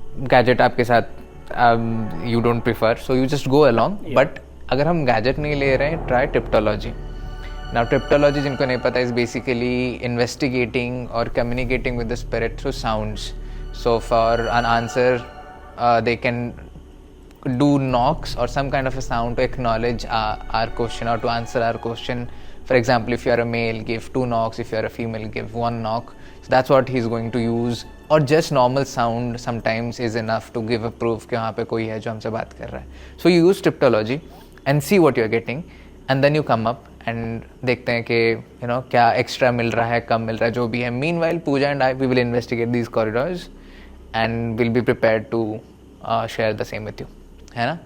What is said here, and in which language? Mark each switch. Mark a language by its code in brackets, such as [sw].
[en] gadget [hi] आपके साथ [en] You don't prefer, so you just go along. [hi] But अगर हम गैजेट नहीं ले रहे हैं, [en] Try tiptology. Now Triptology, [hi] जिनको नहीं पता, [en] is basically investigating or communicating with the spirit through sounds. So for an answer, they can do knocks or some kind of a sound to acknowledge our question or to answer our question. For example, if you are a male, give 2 knocks. If you are a female, give 1 knock. So that's what he's going to use. Or just normal sound sometimes is enough to give a proof [hi] कि वहाँ पे कोई है जो हमसे बात कर रहा है. [en] So you use Triptology and see what you're getting, and then you come up and [hi] देखते हैं कि क्या एक्स्ट्रा मिल रहा है, कम मिल रहा है, जो भी है. [en] Meanwhile Pooja and I we will investigate these corridors and will be prepared to share the same with you, है ना?